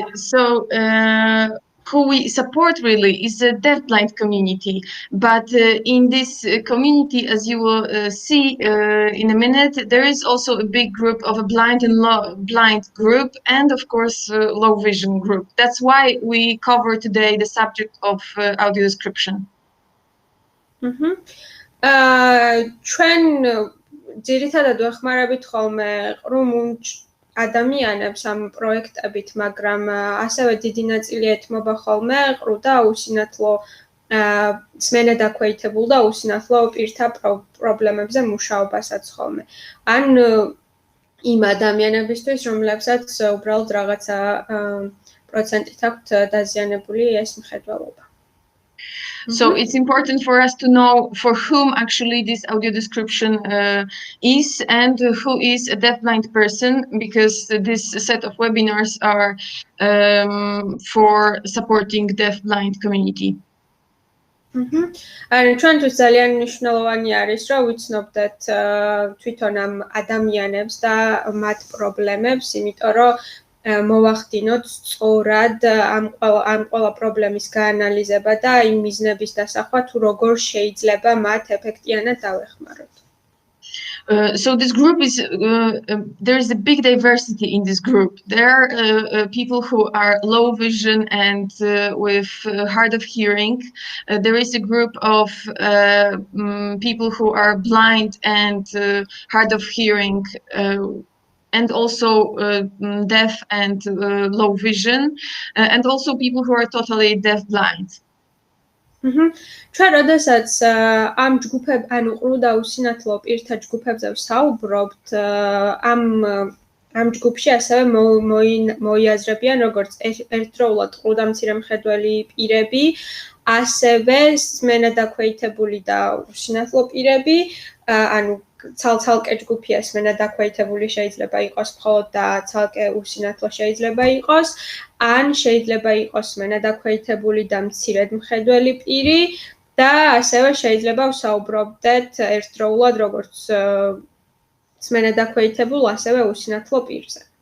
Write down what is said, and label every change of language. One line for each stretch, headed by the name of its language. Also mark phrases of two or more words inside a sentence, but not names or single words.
English: So who we support really is the deafblind community, but in this community, as you will see in a minute, there is also a big group of a blind and blind group, and of course low vision group. That's why we cover today the subject of audio description.
Georgian: ჩვენ ძირითადად ვეხმარებით ხოლმე ყრუმუნჯ ადამიანებს ამ პროექტებით, მაგრამ ასევე დიდი ნაწილი ეთმობა ხოლმე ყრუ და უსინათლო სმენადაქვეითებულ და უსინათლო პირთა პრობლემებზე მუშაობასაც ხოლმე. ან იმ ადამიანებისთვის, რომლებსაც უბრალოდ რაღაცა პროცენტით აქვთ დაზიანებული ეს მხედველობა.
English: So it's important for us to know for whom actually this audio description is and who is a deafblind person, because this set of webinars are for supporting deafblind community.
Georgian: ანუ ჩვენთვის ძალიან მნიშვნელოვანი არის, რომ ვიცნობდეთ თვითონ ამ ადამიანებს და მათ პრობლემებს, იმიტომ რომ მოვახდინოთ სწორად ამ ყველა პრობლემის გაანალიზება და იმ მიზნების დასახვა, თუ როგორ შეიძლება მათ ეფექტიანად დავეხმაროთ.
English: So this group is, there is a big diversity in this group. There are people who are low vision and with hard of hearing. There is a group of people who are blind and hard of hearing, and also deaf and low vision, and also people who are totally deaf-blind.
Georgian: ჩვენ როდესაც ამ ჯგუფებ, ანუ ყრუ და უსინათლო პირთა ჯგუფებზე ვსაუბრობთ, ამ ჯგუფში ასევე მოიაზრებიან როგორც ერთდროულად ყრუ და მცირე მხედველი პირები, ასევე სმენადაქვეითებული და უსინათლო პირები, ანუ ცალკე ჯგუფია სმენადაქვეითებული შეიძლება იყოს მხოლოდ და ცალკე უსინათლო შეიძლება იყოს, ან შეიძლება იყოს სმენადაქვეითებული და მცირედ მხედველი პირი და ასევე შეიძლება ვსაუბრობდეთ ერთდროულად როგორც სმენადაქვეითებულ, ასევე უსინათლო პირზე.